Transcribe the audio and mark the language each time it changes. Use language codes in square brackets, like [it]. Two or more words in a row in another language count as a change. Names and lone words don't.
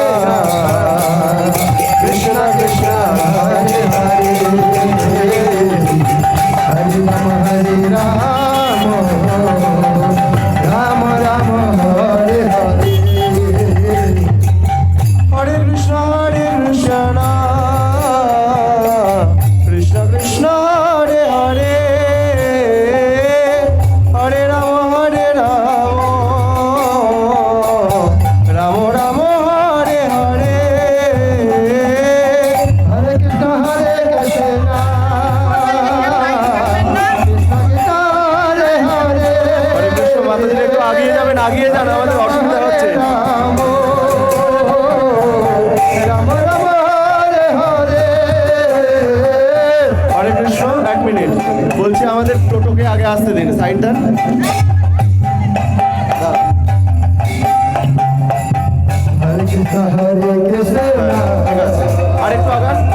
[sa] कृष्ण कृष्ण हरे हरे हरे राम हरे राम राम राम हरे हरे हरे कृष्ण कृष्ण कृष्ण हरे हरे हरे राम हरे राम राम राम हरे हरे हरे कृष्ण हरे कृष्ण कृष्ण कृष्ण हरे हरे हरे कृष्ण [bn] মাতাজি একটু আগিয়ে যাবেন আগিয়ে যান আমাদের অসুবিধা হচ্ছে এক মিনিট বলছি আমাদের টোটোকে আগে আসতে দিন সাইড দেন আরেকটু আগান